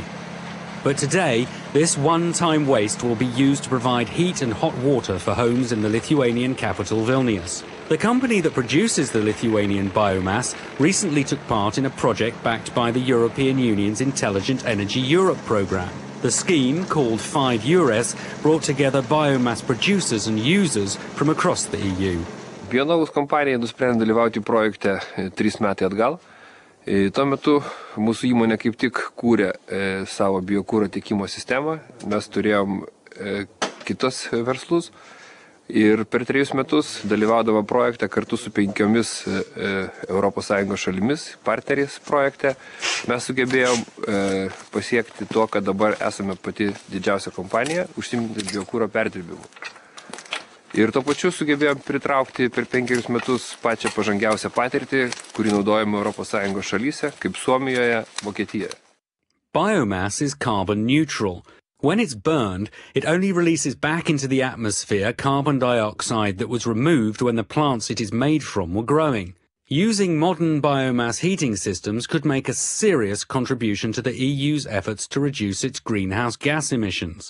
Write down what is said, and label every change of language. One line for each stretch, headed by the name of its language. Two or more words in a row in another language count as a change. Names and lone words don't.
English: But today, this one-time waste will be used to provide heat and hot water for homes in the Lithuanian capital Vilnius. The company that produces the Lithuanian biomass recently took part in a project backed by the European Union's Intelligent Energy Europe program. The scheme, called 5 EURES, brought together biomass producers and users from across the EU.
Lithuanian: Bionaus kompanija nusprendė dalyvauti projekte 3 metai atgal. Tuo metu mūsų įmonė kaip tik kūrė savo biokuro tiekimo sistemą. Mes turėjom kitus verslus ir per 3 metus dalyvaudavo projekte kartu su 5 ES šalimis, partneriais projekte. Mes sugebėjom pasiekti to, kad dabar esame pati didžiausia kompanija užsiimanti biokuro perdirbimu. Ir tuo pačiu sugebėjom pritraukti per 5 metus pačią pažangiausią patirtį, kurį naudojame ES šalyse, kaip Suomijoje, Vokietijoje.
English: Biomass is carbon neutral. When it's burned, it only releases back into the atmosphere carbon dioxide that was removed when the plants it is made from were growing. Using modern biomass heating systems could make a serious contribution to the EU's efforts to reduce its greenhouse gas emissions.